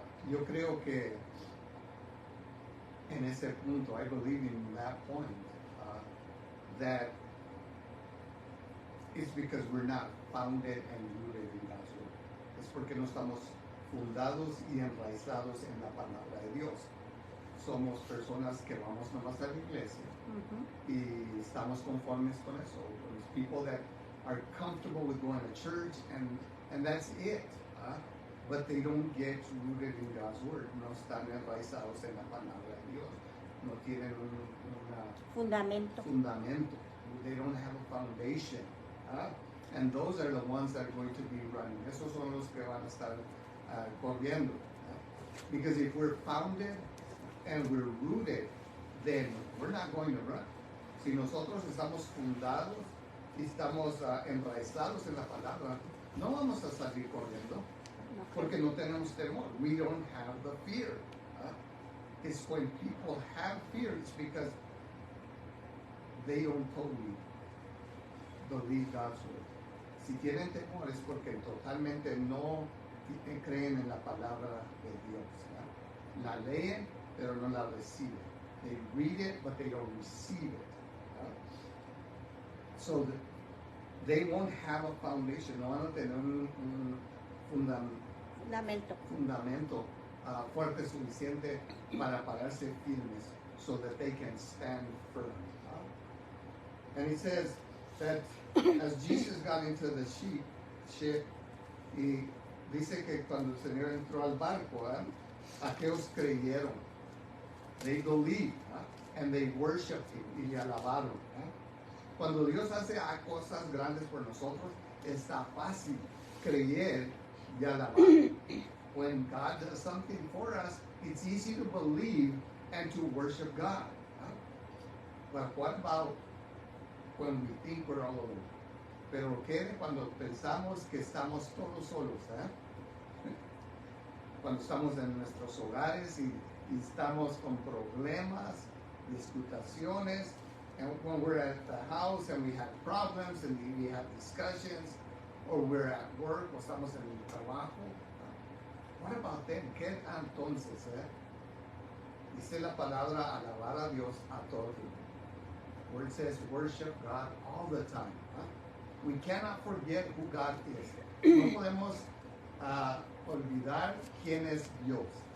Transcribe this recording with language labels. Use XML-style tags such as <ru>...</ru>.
<es>Yo creo que en ese punto,</es> <en>I believe in that point, that it's because we're not founded and rooted in God's word.</en> <es>Es porque no estamos fundados y enraizados en la palabra de Dios. Somos personas que vamos nomás a la iglesia y estamos conformes con eso.</es> <en>There's people that are comfortable with going to church and that's it. But they don't get rooted in God's word.</en> <es>No están enraizados en la palabra de Dios. No tienen Fundamento. fundamento.</es> <en>They don't have a foundation. And those are the ones that are going to be running.</en> <es>Esos son los que van a estar corriendo.</es> <en>Because if we're founded and we're rooted, then we're not going to run.</en> <es>Si nosotros estamos fundados y estamos enraizados en la palabra, no vamos a salir corriendo porque no tenemos temor.</es> <en>We don't have the fear. It's when people have fear, it's because they don't totally believe God's word.</en> <es>Si tienen temor es porque totalmente no creen en la palabra de Dios. La leen, pero no la reciben.</es> <en>They read it, but they don't receive it. So they won't have a foundation.</en> <es>No van a tener un fundamento fuerte suficiente para pararse firmes</es> <en>so that they can stand firm. And he says that as Jesus got into the ship,</en> <es>y dice que cuando el Señor entró al barco, aquellos creyeron.</es> <en>They believed, and they worshiped him,</en> <es>y le alabaron. Cuando Dios hace cosas grandes por nosotros, está fácil creer y alabar.</es> <en>When God does something for us, it's easy to believe and to worship God. But what about when we think we're all alone?</en> <es>Pero ¿qué cuando pensamos que estamos todos solos? Cuando estamos en nuestros hogares y estamos con problemas, disputaciones,</es> <en>and when we're at the house and we have problems and we have discussions, or we're at work</en> <es>o estamos en el trabajo.</es> <en>What about them?</en> <es>¿Qué entonces? Dice la palabra alabar a Dios a todo tiempo.</es> <en>Where it says worship God all the time. We cannot forget who God is.</en> <es>No podemos olvidar quién es Dios.</es>